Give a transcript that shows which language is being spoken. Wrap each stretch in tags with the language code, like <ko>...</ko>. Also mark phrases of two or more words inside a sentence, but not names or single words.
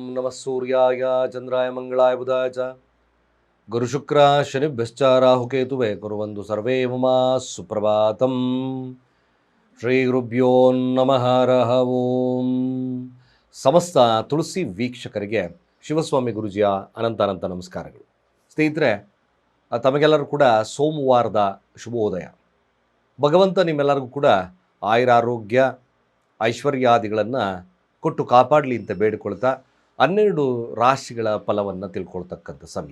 <sa>नमः सूर्याय चंद्राय मंगलाय बुधाय च गुरुशुक्र शनिभ्यश्च राहुकेतुवे कुर्वन्तु सर्वे मम सुप्रभातम् ಶ್ರೀ ಗುರುಭ್ಯೋ ನಮಃ ಹರಃ ಓಂ.</sa> <kn>ಸಮಸ್ತ ತುಳಸಿ ವೀಕ್ಷಕರಿಗೆ ಶಿವಸ್ವಾಮಿ ಗುರುಜಿಯ ಅನಂತ ನಮಸ್ಕಾರಗಳು. ಸ್ನೇಹಿತರೆ, ತಮಗೆಲ್ಲರೂ ಕೂಡ ಸೋಮವಾರದ ಶುಭೋದಯ. ಭಗವಂತ ನಿಮ್ಮೆಲ್ಲರಿಗೂ ಕೂಡ ಆಯುರಾರೋಗ್ಯ ಐಶ್ವರ್ಯಾದಿಗಳನ್ನು ಕೊಟ್ಟು ಕಾಪಾಡಲಿ ಅಂತ ಬೇಡಿಕೊಳ್ತಾ 12 ರಾಶಿಗಳ ಫಲವನ್ನು ತಿಳ್ಕೊಳ್ತಕ್ಕಂಥ ಸಮಯ.</kn>